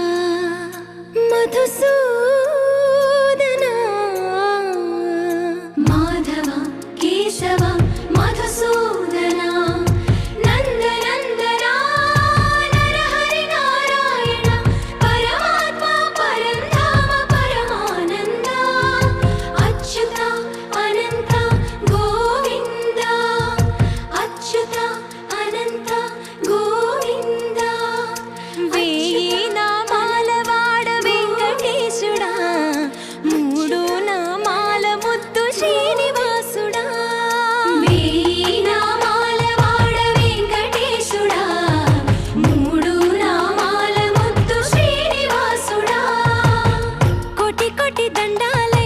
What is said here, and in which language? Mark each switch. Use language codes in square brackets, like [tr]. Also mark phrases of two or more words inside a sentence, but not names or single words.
[sa] मधुसूदना माधवा केशवा मधुसूदना नन्दनन्दना नरहरि नारायण परमात्मा परन्धाम परमानन्द अच्युत अनन्त गोविन्द अच्युत [te] अनन्त गोविन्द వేయి నామాల వాడ వెంకటేశుడా మూడు నామాల ముద్దు శ్రీనివాసుడా వేయీ నామాల వాడ వెంకటేశుడా మూడు నామాల ముద్దు శ్రీనివాసుడా కోటి కోటి దండాలు